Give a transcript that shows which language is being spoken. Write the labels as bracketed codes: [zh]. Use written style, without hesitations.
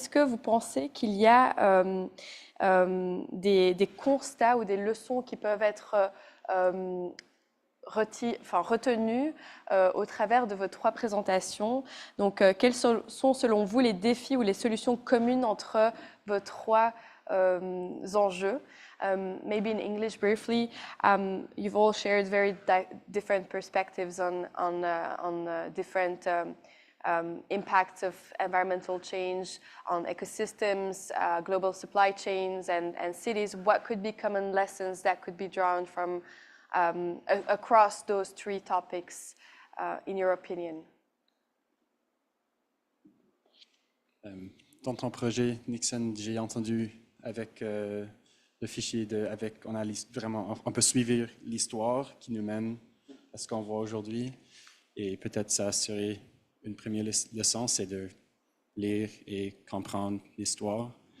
[fr] Est-ce que vous pensez qu'il y a des constats ou des leçons qui peuvent être retenues au travers de vos 3 présentations? Donc, quels sont selon vous les défis ou les solutions communes entre vos 3 enjeux? [en] Maybe in English briefly, you've all shared very different perspectives on different impacts of environmental change on ecosystems, global supply chains, and cities. What could be common lessons that could be drawn from across those 3 topics, in your opinion? [fr] Dans ton projet, Nixon, j'ai entendu avec le fichier, on a vraiment, on peut suivre l'histoire qui nous mène à ce qu'on voit aujourd'hui. Et peut-être ça serait une première leçon, c'est de lire et comprendre l'histoire.